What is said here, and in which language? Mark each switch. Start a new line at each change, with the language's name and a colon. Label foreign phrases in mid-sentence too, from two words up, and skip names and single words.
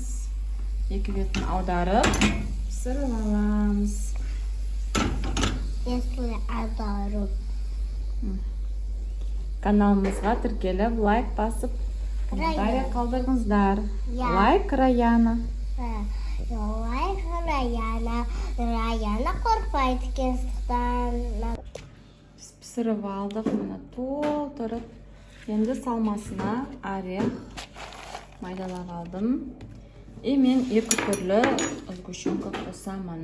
Kazakh: Екі бетін аударып, пісіріп аламыз. Если аударып. Каналымызға тіркеліп, лайк басып, комментарий қалдырыңыздар. Лайк Раяна.
Uzbek: Yo'q, Rayana qo'rqmaydi kestikdan. Biz pishirib oldik, mana to'ldirib. Endi salmasına oreh maydalab oldim. Men ikki turli sgущенка qo'saman.